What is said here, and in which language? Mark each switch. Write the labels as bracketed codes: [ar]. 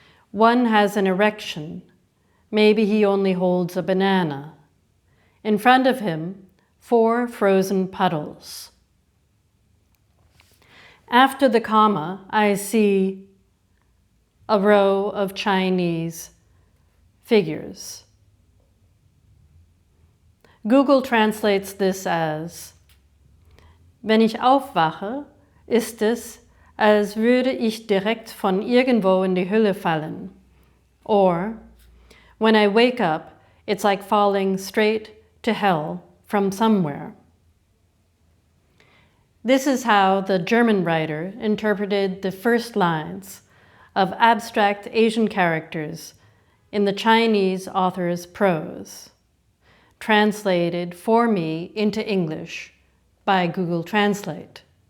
[en] One has an erection. Maybe he only holds a banana. In front of him, 4 frozen puddles. After the comma, I see a row of Chinese figures. Google translates this as: [de] Wenn ich aufwache, ist es, als würde ich direkt von irgendwo in die Hölle fallen. [en] Or, when I wake up, it's like falling straight to hell from somewhere. This is how the German writer interpreted the first lines of abstract Asian characters in the Chinese author's prose, translated for me into English by Google Translate.